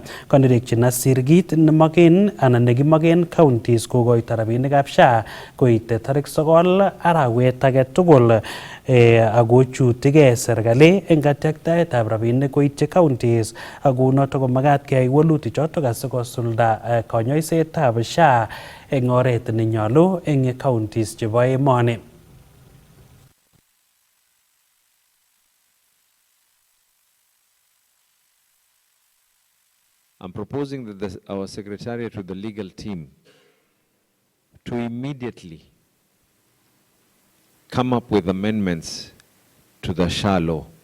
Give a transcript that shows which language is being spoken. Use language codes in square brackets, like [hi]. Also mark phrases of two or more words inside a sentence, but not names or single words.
[kln] Kandirekchi Nasir kit nemagen anan nekimagen counties kokoito rabinikab SHA koite tarik 9 arawet age tugul ako chutige serikali eng katyaktaetab rabinik koityi counties ak kunoto ko magat keyai walutik choto asikosulda konyoiset tab SHA eng oret nenyolu eng counties chebo emoni. [en] I'm proposing that our secretariat with the legal team to immediately come up with amendments to the SHA law.